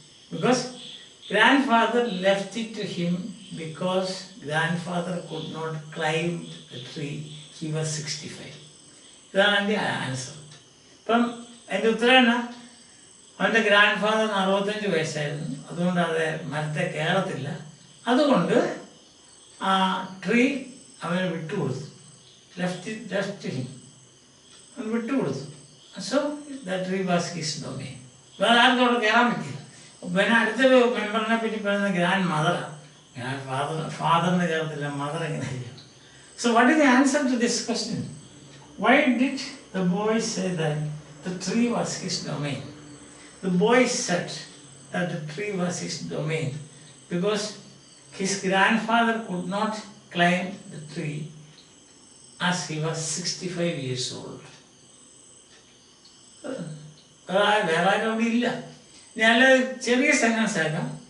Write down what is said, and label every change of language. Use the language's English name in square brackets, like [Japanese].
[English] Because grandfather left it to him because grandfather could not climb the tree. He was 65. That's the answer. [Malayalam] അതിൻ്റെ ഉത്തരവാണ് അവൻ്റെ grand ഫാദറിന് 65 വയസ്സായിരുന്നു. അതുകൊണ്ട് അത് മരത്തെ കയറത്തില്ല. അതുകൊണ്ട് ആ ട്രീ അവന് വിട്ടുകൊടുത്തു. [English] left him, [Malayalam] അവൻ വിട്ടുകൊടുത്തു. [English] So the tree was his domain. [Malayalam] വേറെ ആർക്കും അവിടെ കയറാൻ പറ്റില്ല. പിന്നെ അടുത്തൊരു മെമ്പറിനെ പറ്റി പറയുന്നത് ഗ്രാൻഡ് മദറാണ്. ഫാദറിന് കയറത്തില്ല, മദർ എങ്ങനെ ചെയ്യും? [English] So what is the answer to this question? Why did the boy say that the tree was his domain? The boy said that the tree was his domain because his grandfather could not climb the tree as he was 65 years old. [Malayalam] വേറെ ആരും ഇല്ല. ഞാൻ ചെറിയ sentence ആക്കാം.